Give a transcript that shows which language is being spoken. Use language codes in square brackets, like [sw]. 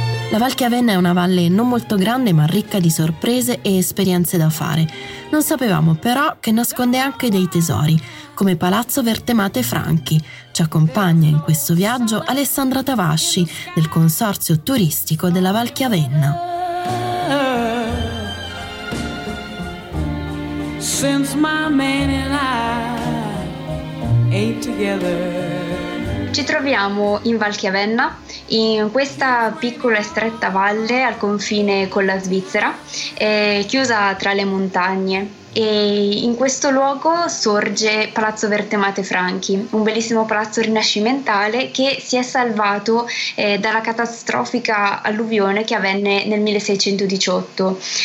[it] La Val Chiavenna è una valle non molto grande ma ricca di sorprese e esperienze da fare. Non sapevamo però che nasconde anche dei tesori, come Palazzo Vertemate Franchi. Ci accompagna in questo viaggio Alessandra Tavasci del Consorzio Turistico della Val Chiavenna. [en] Since my man and I ain't together. [it] Ci troviamo in Val Chiavenna, in questa piccola e stretta valle al confine con la Svizzera, chiusa tra le montagne. E in questo luogo sorge Palazzo Vertemate Franchi, un bellissimo palazzo rinascimentale che si è salvato dalla catastrofica alluvione che avvenne nel 1618.